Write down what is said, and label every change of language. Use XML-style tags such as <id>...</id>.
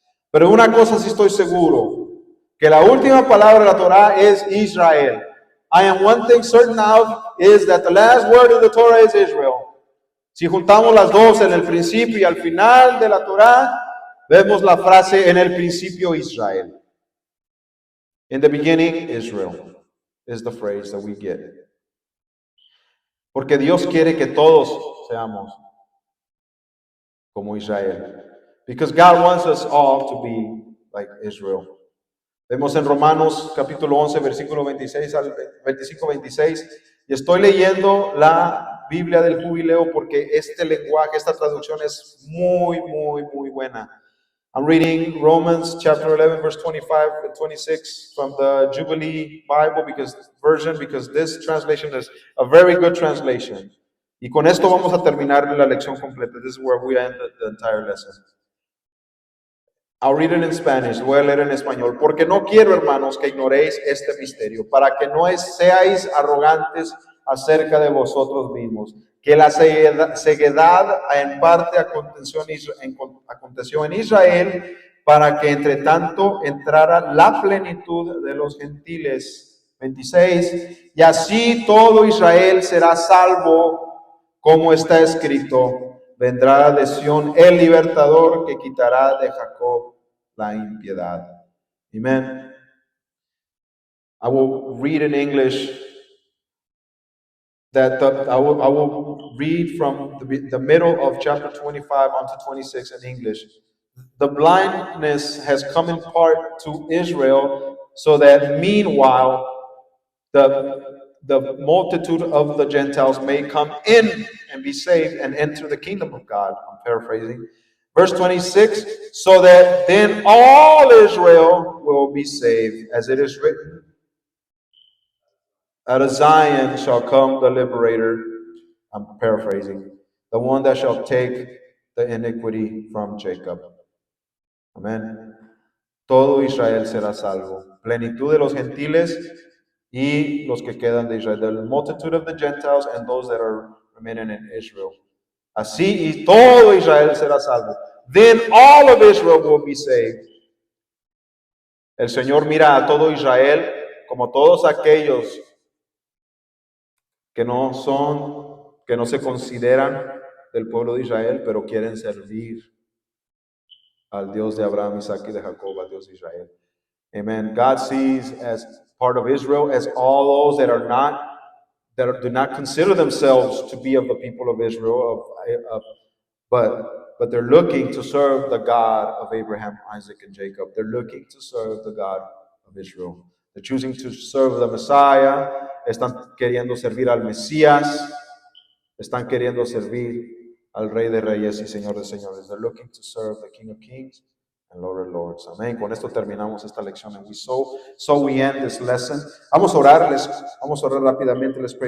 <es>Pero una cosa sí estoy seguro, que la última palabra de la Torah es Israel.</es> <en>I am one thing certain of is that the last word of the Torah is Israel.</en> <es>Si juntamos las dos en el principio y al final de la Torah, vemos la frase en el principio Israel.</es> <en>In the beginning, Israel is the phrase that we get.</en> <es>Porque Dios quiere que todos seamos como Israel.</es> <en>Because God wants us all to be like Israel.</en> <es>Vemos en Romanos capítulo 11, versículo 26 al 25-26. Y estoy leyendo la Biblia del Jubileo porque este lenguaje, esta traducción es muy, muy, muy buena.</es> <en>I'm reading Romans chapter 11, verse 25 and 26 from the Jubilee Bible because this translation is a very good translation.</en> <es>Y con esto vamos a terminar la lección completa.</es> <en>This is where we end the entire lesson. I'll read it in Spanish,</en> <es>voy a leer en español. Porque no quiero, hermanos, que ignoréis este misterio, para que no seáis arrogantes acerca de vosotros mismos, que la ceguedad en parte aconteció en Israel, para que entre tanto entrara la plenitud de los gentiles. 26. Y así todo Israel será salvo, como está escrito. Vendrá de Sión el libertador que quitará de Jacob la impiedad.</es> <en>Amen. I will read in English that I will read from the middle of chapter 25 onto 26 in English. The blindness has come in part to Israel, so that meanwhile the multitude of the Gentiles may come in and be saved and enter the kingdom of God. I'm paraphrasing. Verse 26, so that then all Israel will be saved, as it is written, out of Zion shall come the liberator. I'm paraphrasing. The one that shall take the iniquity from Jacob.</en> <es>Amén. Todo Israel será salvo. Plenitud de los gentiles y los que quedan de Israel.</es> <en>The multitude of the Gentiles and those that are remaining in Israel.</en> <es>Así y todo Israel será salvo.</es> <en>Then all of Israel will be saved.</en> <es>El Señor mira a todo Israel como todos aquellos que no se consideran del pueblo de Israel, pero quieren servir al Dios de Abraham, Isaac y de Jacob, al Dios de Israel.</es> <en>Amen. God sees as part of Israel as all those that are not that do not consider themselves to be of the people of Israel, but they're looking to serve the God of Abraham, Isaac, and Jacob. They're looking to serve the God of Israel. They're choosing to serve the Messiah.</en> <es>Están queriendo servir al Mesías. Están queriendo servir al Rey de Reyes y Señor de Señores.</es> <en>They're looking to serve the King of Kings and Lord of Lords.</en> <es>Amén. Con esto terminamos esta lección.</es> <en>And so we end this lesson.</en> <es>Vamos a orar rápidamente.</es> <en>Let's pray.</en>